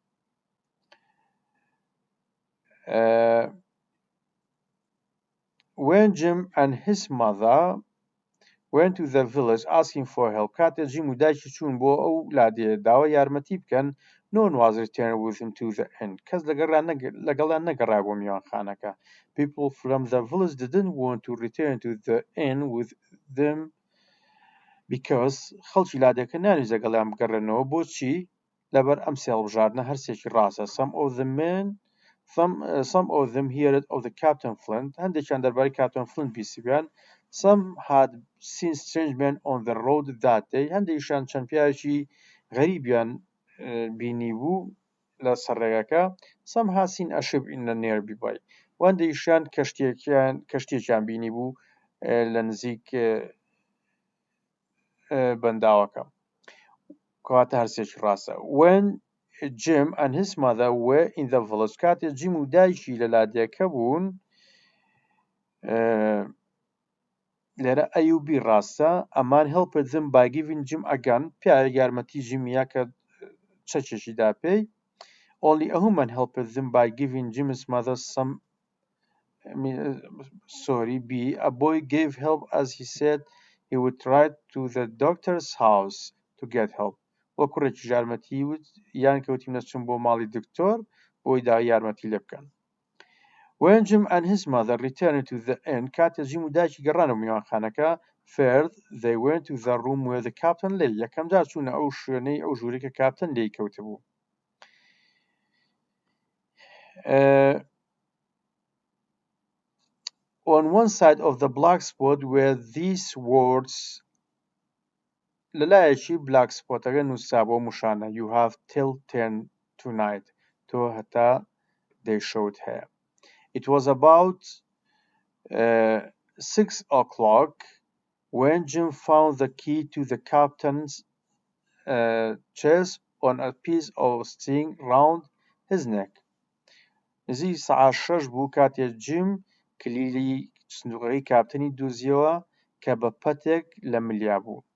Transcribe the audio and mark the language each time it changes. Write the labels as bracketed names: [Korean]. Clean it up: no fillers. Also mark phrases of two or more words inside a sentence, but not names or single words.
[English] When Jim and his mother went to the village asking for help, [Central Kurdish] کاتێ جیم و دایکی چوون بۆ ئەو لادێ داوای یارمەتی بکەن, [English] no one was returned with him to the inn. [Central Kurdish] کەس لەگەڵیان نەگەڕا بۆ میوانخانەکە. [English] People from the village didn't want to return to the inn with them because [Central Kurdish] خەڵکی لادێکە نانویست لەگەڵیان بگەڕێنەوە. بۆچی؟ لەبەر ئەم سێ هەڵبژاردنە هەرسێکی ڕاستە. [English] Some of them heard of the Captain Flint. [Central Kurdish] هەندێکیان دەربارەی Captain Flint بیسیبیان. [English] Some had seen strange men on the road that day. [Central Kurdish] هەندێکیان چەند پیاوێکی غەریبیان بینی بوو لە سەرڕێگەکە. [English] Some had seen a ship in the nearby. [Central Kurdish] هەندێکیان کەشتێکیان بینی بوو لە نزیک بەنداوەکە. کەواتە هەرسێکی ڕاستە. [English] When Jim and his mother were in the village, [Central Kurdish] کاتێ جیم و دایکی لە لادێکە بوون, لێرە ئەیوبی ڕاستە. [English] A man helped them by giving Jim a gun. [Central Kurdish] پیاوێک یارمەتی جیمیە کە چەکێکی دا پێی. [English] Only a woman helped them by giving Jim's mother A boy gave help as he said he would ride to the doctor's house to get help. [Central Kurdish] وە کوڕێکی یارمەتی وت یان کەوتیم نەچوون بۆ ماڵی دکتۆر بۆی داوای یارمەتی لێ بکەن. [English] When Jim and his mother returned to the inn, [Central Kurdish] کاتێ جیم و دایکی گەڕانەوە میوانخانەکە, [English] first they went to the room where the captain lay. [Central Kurdish] یەکەم جار چوونە ئەو شوێنەی ئەو ژوورەی کە کاپتن لێی کەوتبوو. [English] On one side of the black spot were these words. [Central Kurdish] لەلایەکی [English] black spot [Central Kurdish] ەکە نووسا بۆ موشانە, [English] you have till 10 tonight. [Central Kurdish] تۆ هەتا دەیشەوت هەیە. [English] It was about 6 o'clock when Jim found the key to the captain's chest on a piece of string round his neck. [Central Kurdish] نزیک سەعات 6 بوو کاتێ جیم کلیلی سندوقەکەی کاپتنی دۆزیەوە کە بە پەتێک لە ملیا بوو.